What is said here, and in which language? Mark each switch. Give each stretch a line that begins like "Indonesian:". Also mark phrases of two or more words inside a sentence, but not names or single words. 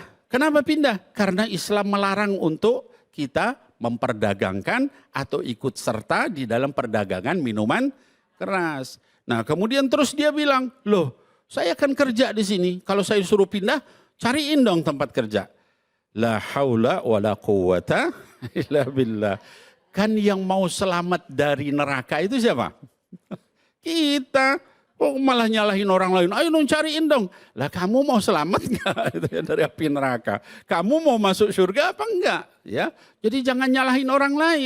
Indonesian: Kenapa pindah? Karena Islam melarang untuk kita memperdagangkan atau ikut serta di dalam perdagangan minuman keras. Nah kemudian terus dia bilang, loh saya akan kerja di sini. Kalau saya suruh pindah, cariin dong tempat kerja.
Arabic: لا حول ولا قوة إلا بالله.
Indonesian: Kan yang mau selamat dari neraka itu siapa? Kita. Oh malah nyalahin orang lain, ayo dong cariin dong. Lah kamu mau selamat enggak dari api neraka? Kamu mau masuk surga apa enggak? Ya, jadi jangan nyalahin orang lain.